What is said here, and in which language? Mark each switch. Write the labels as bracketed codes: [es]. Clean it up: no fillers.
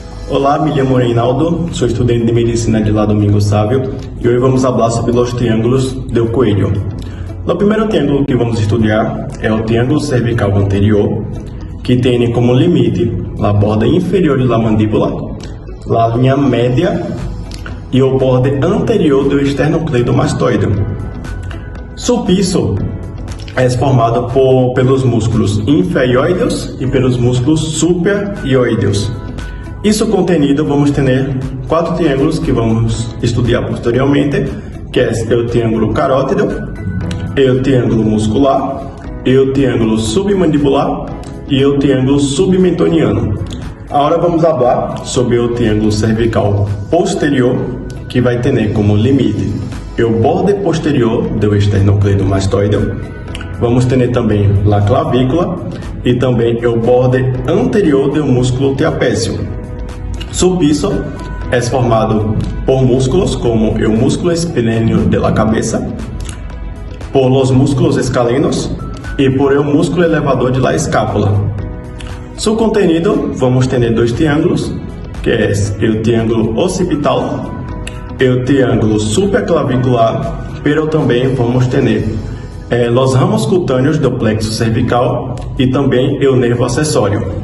[es] Olá, me llamo Reinaldo, soy estudiante de Medicina de la Domingo Sávio y hoy vamos a hablar sobre los triángulos del cuello. [pt] O primeiro triângulo que vamos estudar é o triângulo cervical anterior, que tem como limite a borda inferior da mandíbula, a linha média e o borde anterior do esternocleidomastoide. Su piso é formado pelos músculos inferioideus e pelos músculos superioideus. Isso contenido, vamos ter 4 triângulos que vamos estudar posteriormente, que é o triângulo carótido, o triângulo muscular, o triângulo submandibular e o triângulo submentoniano. Agora vamos falar sobre o triângulo cervical posterior, que vai ter como limite o borde posterior do esternocleidomastoide. Vamos ter também a clavícula e também o borde anterior do músculo trapézio. Su piso é formado por músculos como o músculo esplêneo [es] de la cabeza, por los músculos escalenos [pt] e [es] por el músculo elevador de la escápula. [pt] Su contenido, vamos ter 2 triângulos, que é o triângulo occipital e o triângulo superclavicular, pero também vamos ter os ramos cutâneos do plexo cervical e também o nervo acessório.